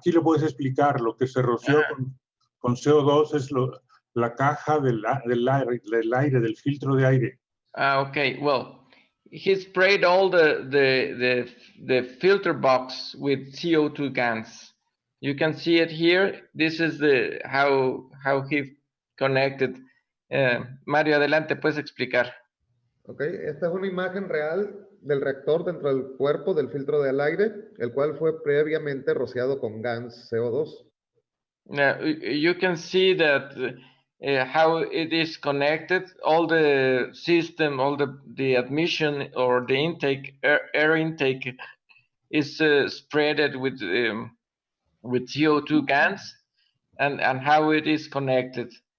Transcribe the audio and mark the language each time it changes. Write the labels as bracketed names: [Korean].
[Spanish] Aquí le puedes explicar lo que se roció con CO2 es la caja del aire, del filtro de aire. [English] Okay. Well, he sprayed all the filter box with CO2 gas. You can see it here. This is how he connected. [Spanish] Mario, adelante, puedes explicar. Okay, esta es una imagen real del reactor dentro del cuerpo del filtro del aire, el cual fue previamente rociado con gas CO2. [English] You can see that how it is connected. All the system, all the admission or the intake, air intake, is spreaded with CO2 gas, and how it is connected.